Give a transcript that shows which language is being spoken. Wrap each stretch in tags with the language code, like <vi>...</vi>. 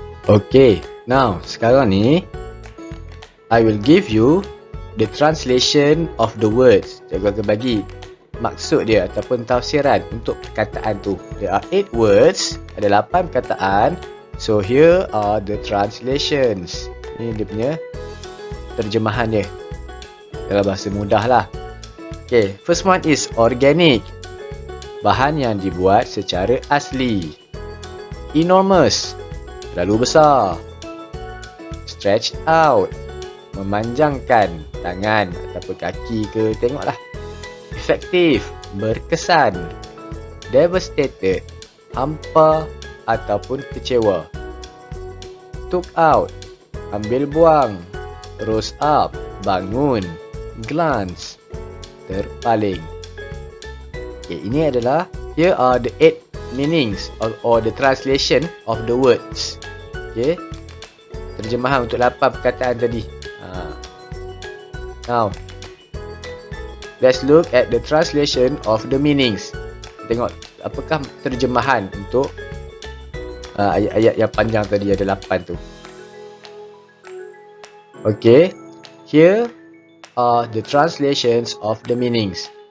<en>Okay, now</en> <ms>sekarang ni</ms> <en>I will give you the translation of the words.</en> <ms>Cikgu akan bagi maksud dia ataupun tafsiran untuk perkataan tu.</ms> <en>There are 8 words,</en> <ms>ada 8 perkataan.</ms> <en>So here are the translations.</en> <ms>Ini dia punya terjemahan dia dalam bahasa mudah lah.</ms> <en>Okay, first one is</en> <ms>organic, bahan yang dibuat secara asli. Enormous, terlalu besar. Stretched out, memanjangkan tangan ataupun kaki ke, tengoklah. Effective, berkesan. Devastated, hampa ataupun kecewa. Took out, ambil buang. Rose up, bangun. Glance, terpaling.</ms> <en>Okay,</en> <ms>ini adalah,</ms> <en>here are the 8 meanings or the translation of the words.</en> <ms>Okay, terjemahan untuk 8 perkataan tadi.</ms> <en>Now, let's look at the translation of the meanings.</en> <ms>Tengok apakah terjemahan untuk ayat-ayat yang panjang tadi, ada 8 tu.</ms> <en>Okay, here are the translations of the meanings.</en>